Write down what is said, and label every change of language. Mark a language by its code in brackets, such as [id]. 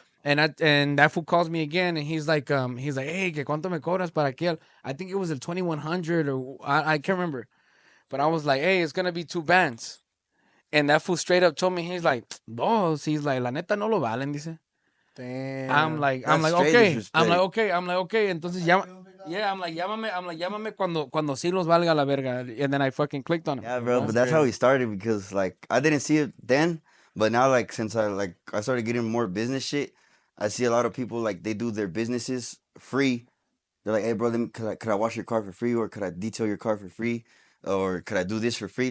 [en] And that fool calls me again and he's like, hey, [es] que cuánto me cobras para aquel? [en] I think it was el 2100 or I can't remember. But I was like, hey, it's gonna be 2 bands. And that fool straight up told me, he's like, dos. [es] He's like, la neta no lo valen, dice. [en] Damn. I'm like, okay. [es] Entonces llámame cuando sí los valga la verga. [en] And then I fucking clicked on him. Yeah, bro, but that's how we started because like I didn't see it then, but now like since I started getting more business shit, I see a lot of people like they do their businesses free. They're like, hey bro, could I wash your car for free, or could I detail your car for free, or could I do this for free?